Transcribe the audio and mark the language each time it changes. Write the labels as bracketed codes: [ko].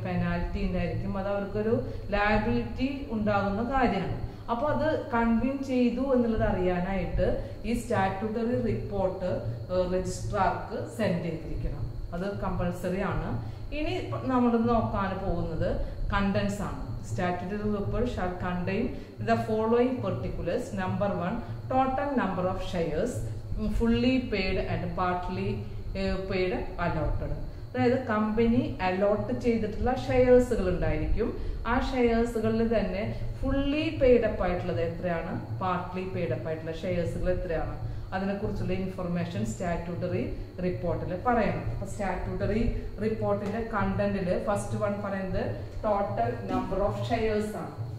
[ml] Penalty ഉണ്ടായിരിക്കും. അത് അവർക്കൊരു ലയബിലിറ്റി ഉണ്ടാകുന്ന കാര്യമാണ്. അപ്പൊ അത് കൺവീൻ ചെയ്തു എന്നുള്ളത് അറിയാനായിട്ട് ഈ സ്റ്റാറ്റ്യൂട്ടറി റിപ്പോർട്ട് രജിസ്ട്രാർക്ക് സെൻഡ് ചെയ്തിരിക്കണം. അത് കമ്പൽസറി ആണ്. ഇനി നമ്മൾ നോക്കാൻ പോകുന്നത് കണ്ടന്റ്സ് ആണ്. [en] Statutory report shall contain the following particulars. Number 1, total number of shares fully paid and partly paid allotted. [ml] അതായത് കമ്പനി അലോട്ട് ചെയ്തിട്ടുള്ള ഷെയർസുകൾ ഉണ്ടായിരിക്കും. ആ ഷെയർസുകളിൽ തന്നെ ഫുള്ളി പെയ്ഡപ്പ് ആയിട്ടുള്ളത് എത്രയാണ്, പാർട്ട്ലി പെയ്ഡപ്പ് ആയിട്ടുള്ള ഷെയർസുകൾ എത്രയാണ്, അതിനെക്കുറിച്ചുള്ള ഇൻഫർമേഷൻ സ്റ്റാറ്റ്യൂട്ടറി റിപ്പോർട്ടിൽ പറയണം. അപ്പൊ സ്റ്റാറ്റ്യൂട്ടറി റിപ്പോർട്ടിന്റെ കണ്ടന്റിൽ ഫസ്റ്റ് വൺ പറയുന്നത് ടോട്ടൽ നമ്പർ ഓഫ് ഷെയർസ് ആണ്.